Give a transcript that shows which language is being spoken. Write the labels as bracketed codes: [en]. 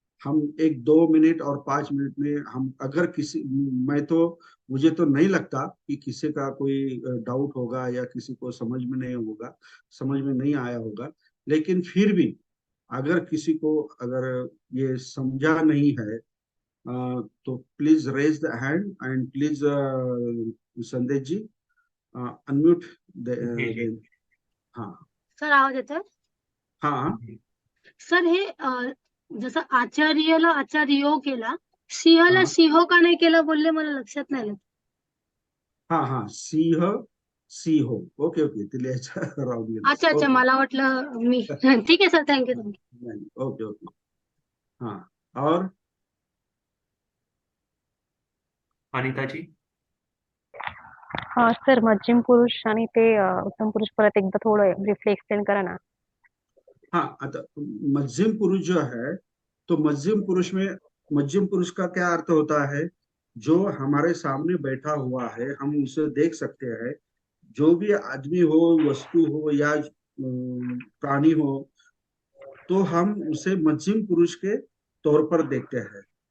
[hi] हम एक 2 मिनट और 5 मिनट में हम अगर किसी, मैं तो, मुझे तो नहीं लगता कि किसी का कोई डाउट होगा या किसी को समझ में नहीं होगा, समझ में नहीं आया होगा। लेकिन फिर भी अगर किसी को अगर ये समझा नहीं है तो [en] please raise the hand and please [hi] संदेश जी अनम्यूट जी जी। देन। हाँ, [mr] सर आवाज येतोय? हाँ, जी सर हे जसं आचार्यला आचार्यो केला सिंहला हाँ सिंह का नाही केलं बोलले, मला लक्षात नाही आलं. [hi] हाँ हाँ, सिंह सिंहो. [mr] ओके ओके, ते लिहायचं राहून गेलं. [hi] अच्छा अच्छा, ओके. [mr] मला वाटलं मी. ठीक आहे सर, थँक्यू थँक्यू. [hi] नहीं, ओके ओके. हाँ. और अनिता जी. [mr] हा सर, मध्यम पुरुष आणि ते उत्तम पुरुष परत एकदा थोडं [en] briefly explain [mr] करा ना. [hi] हाँ, अतः मध्यम पुरुष जो है, तो मध्यम पुरुष का क्या अर्थ होता है? जो हमारे सामने बैठा हुआ है, हम उसे देख सकते हैं. जो भी आदमी हो, वस्तु हो या प्राणी हो, तो हम उसे मध्यम पुरुष के तौर पर देखते हैं.